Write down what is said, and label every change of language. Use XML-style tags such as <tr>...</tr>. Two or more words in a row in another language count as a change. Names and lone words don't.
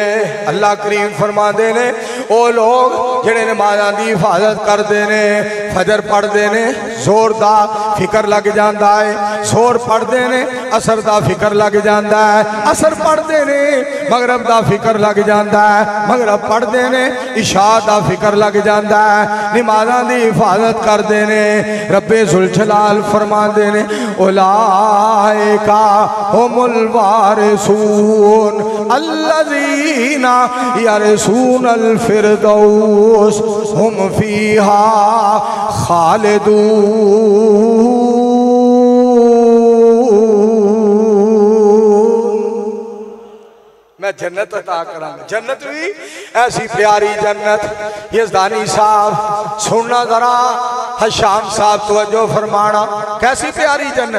<pa>اللہ کریم فرماتے نے، او لوگ جیہڑے نمازاں دی حفاظت کرتے نے، فجر پڑھتے نے، ظہر دا فکر لگ جاتا ہے. ظہر پڑھتے نے، عصر دا فکر لگ جاتا ہے. عصر پڑھتے نے، مغرب دا فکر لگ جاتا ہے. مغرب پڑھتے نے، عشاء دا فکر لگ جاتا ہے. نمازاں دی حفاظت کرتے نے. ربِ ذوالجلال فرماتے نے,</pa> <ar>أولئك هم الوارثون الذين يرثون الفردوس هم فيها خالدون.</ar> <pa>میں جنت عطا کراں گا، جنت بھی ایسی پیاری جنت. یزدانی صاحب سننا ذرا، ہشام صاحب توجہ فرمانا، کیسی پیاری جنت.</pa>